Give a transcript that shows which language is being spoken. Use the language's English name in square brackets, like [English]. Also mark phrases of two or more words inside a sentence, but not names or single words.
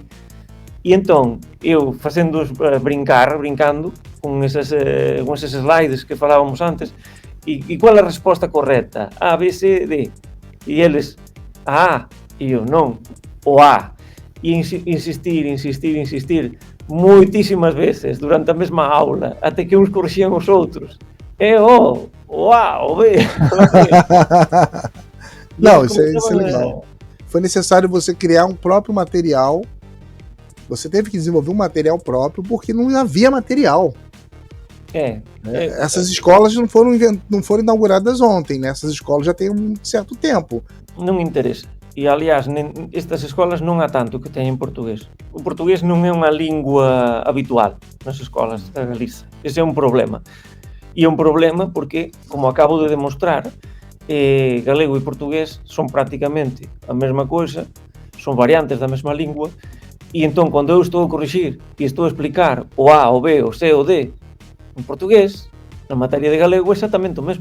[Galician] E entón, eu facendo brincando con eses slides que falábamos antes, e qual é a resposta correcta? A, B, C, D. E eles, A, e eu non, o A. E insistir moitísimas veces durante a mesma aula, até que uns corrixían os outros. É o A, o B. [Portuguese] Não, isso é legal. Foi necessário você criar um próprio material. Você teve que desenvolver um material próprio porque não havia material. Essas escolas não foram inauguradas ontem, né? Essas escolas já têm um certo tempo. [Galician] Non interesa. E, aliás, estas escolas non há tanto que teñen portugués. O portugués non é unha lingua habitual nas escolas da Galiza. Ese é un problema. E é un problema porque, como acabo de demostrar, galego e portugués son prácticamente a mesma coisa, son variantes da mesma lingua, e entón, cando eu estou a corrixir e estou a explicar o A, o B, o C, o D en portugués, na materia de galego é exactamente o mesmo.